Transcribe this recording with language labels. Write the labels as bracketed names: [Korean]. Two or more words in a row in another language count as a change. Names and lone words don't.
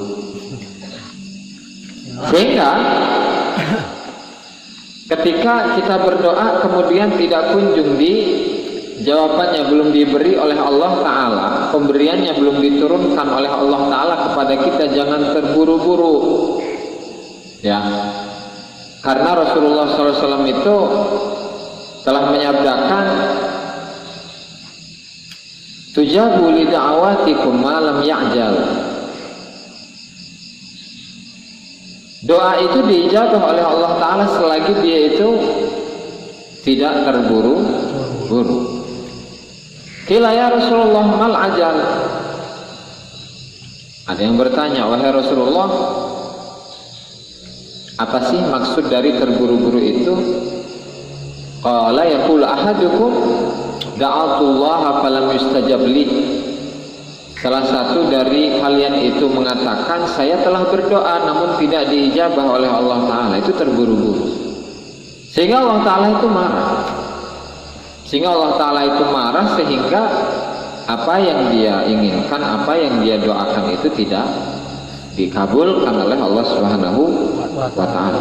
[Indonesian] Sehingga ketika kita berdoa kemudian tidak kunjung jawabannya belum diberi oleh Allah Ta'ala, pemberiannya belum diturunkan oleh Allah Ta'ala kepada kita, jangan terburu-buru ya. Karena Rasulullah SAW itu telah menyabdakan, [Arabic] تجاب لدعواتكم ما لم يعجل. [Indonesian] Doa itu diijabah oleh Allah Ta'ala selagi dia itu tidak terburu-buru. [Arabic] قيل يا رسول الله ما العجل. [Indonesian] Ada yang bertanya, wahai Rasulullah, apa sih maksud dari terburu-buru itu? [Arabic] قال يقول أحدكم دعوت الله فلم يستجب لي. [Indonesian] Salah satu dari kalian itu mengatakan, saya telah berdoa namun tidak diijabah oleh Allah Ta'ala. Itu terburu-buru, sehingga Allah Ta'ala itu marah. Sehingga apa yang dia inginkan, apa yang dia doakan itu tidak dikabulkan oleh Allah [Arabic] سبحانه وتعالى.